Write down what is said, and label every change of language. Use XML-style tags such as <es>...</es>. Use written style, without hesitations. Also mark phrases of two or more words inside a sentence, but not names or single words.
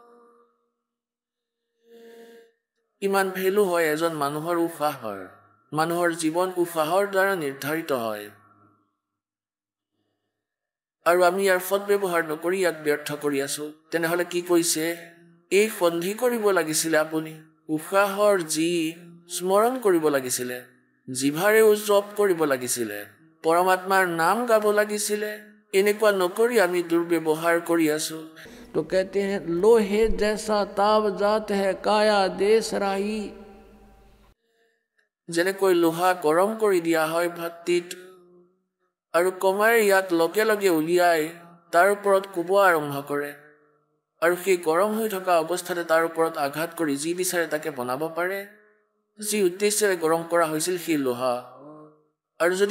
<as>ইমান ভেলু হয় এজন মানুহৰ উশাহৰ মানুহৰ জীৱন উশাহৰ দ্বাৰা নিৰ্ধাৰিত হয় আৰু আমি ইয়াৰ সৎ ব্যৱহাৰ নকৰি ইয়াক ব্যৰ্থ কৰি আছো তেনেহলে কি কৈছে এই সন্ধি কৰিব লাগিছিলে আপুনি উশাহৰ যি স্মৰণ কৰিব লাগিছিলে জিভাৰেও জপ কৰিব লাগিছিলে পৰমাত্মাৰ নাম গাব লাগিছিলে এনেকুৱা নকৰি আমি দুৰ্ব্যৱহাৰ কৰি আছো</as> <hi>तो कहते हैं लोहे जैसा ताव जात है काया देश राही</hi> <as>যেনেকৈ লোহা গৰম কৰি দিয়া হয় ভাতটিত আৰু কমাই ইয়াক লগে লগে উলিয়াই তাৰ ওপৰত কোবোৱা আৰম্ভ কৰে আৰু সেই গৰম হৈ থকা অৱস্থাতে তাৰ ওপৰত আঘাত কৰি যি বিচাৰে তাকে বনাব পাৰে যি উদ্দেশ্যৰে গৰম কৰা হৈছিল সেই লোহা আৰু যদি</as>